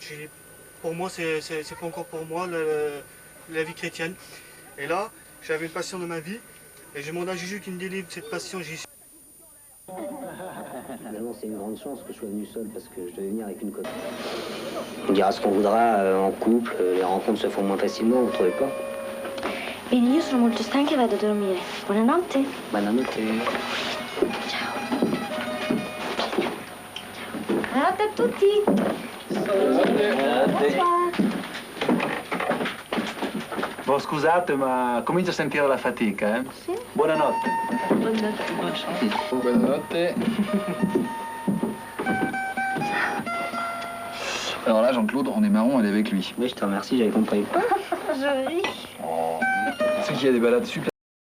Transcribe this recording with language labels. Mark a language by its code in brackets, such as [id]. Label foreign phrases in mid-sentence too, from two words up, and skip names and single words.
[fr] Pour moi, c'est pas encore pour moi la vie chrétienne. Et là, j'avais une passion dans ma vie, et j'ai demandé à Jésus qu'il me délivre de cette passion. Finalement, c'est une grande chance que je sois venu seul parce que je devais venir avec une copine. On dira ce qu'on voudra en couple, les rencontres se font moins facilement, vous trouvez pas? [it] Bene, io sono molto stanca e vado a dormire. Buonanotte. Buonanotte. Ciao. Buonanotte a tutti. Boh, scusate, ma comincio a sentire la fatica, eh? Sì. Buonanotte. Buonanotte. Buonanotte. [fr] Alors là, Jean-Claude, on est marrant, elle est avec lui. Oui, je te remercie, j'avais compris. Joli. C'est qu'il y a des balades super.